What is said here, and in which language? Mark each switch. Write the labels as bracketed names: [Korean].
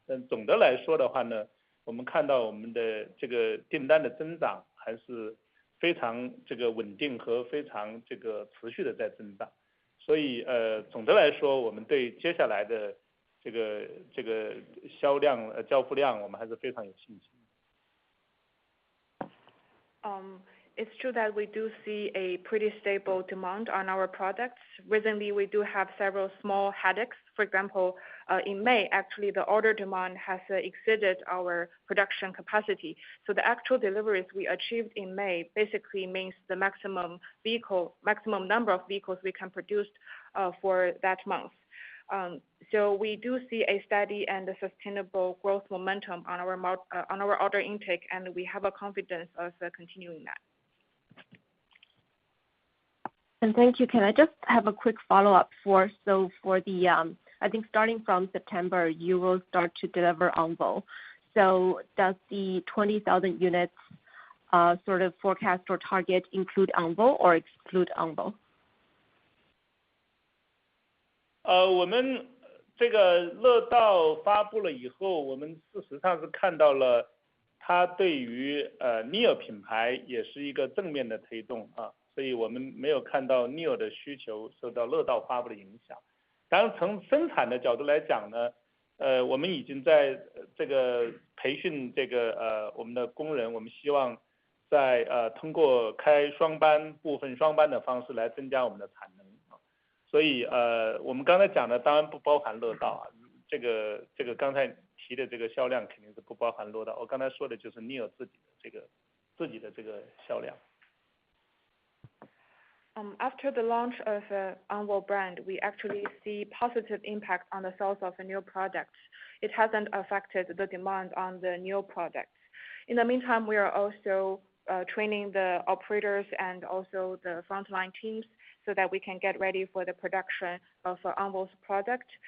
[Chinese] 但总的来说的话呢，我们看到我们的这个订单的增长还是非常这个稳定和非常这个持续的在增长，所以总的来说我们对接下来的这个销量交付量我们还是非常有信心。 [English] It's true that we do see a pretty stable demand on our products. Recently, we do have several small headaches. For example, in May, actually, the order demand has exceeded our production capacity. So the actual deliveries we achieved in May basically means the maximum number of vehicles we can produce for that month. So we do see a steady and a sustainable growth momentum on our order intake, and we have a confidence of continuing that. And thank you. Can I just have a quick follow-up for the I think starting from September you will start to deliver Envo. So does the 20,000 units sort of forecast or target include Envo or exclude Envo? [Chinese] 我们这个乐道发布了以后，我们事实上是看到了它对于NIO 品牌也是一个正面的推动啊，所以我们没有看到 NIO 的需求受到乐道发布的影响。当然从生产的角度来讲呢，我们已经在这个培训这个我们的工人，我们希望在通过开双班部分双班的方式来增加我们的产能。所以我们刚才讲的当然不包含乐道啊，这个刚才提的这个销量肯定是不包含乐道。我刚才说的就是 NIO 自己的这个销量。 [English] After the launch of Envo brand, we actually see positive impact on the sales of the new products. It hasn't affected the demand on the new products. In the meantime, we are also training the operators and also the frontline teams so that we can get ready for the production of Envo's product.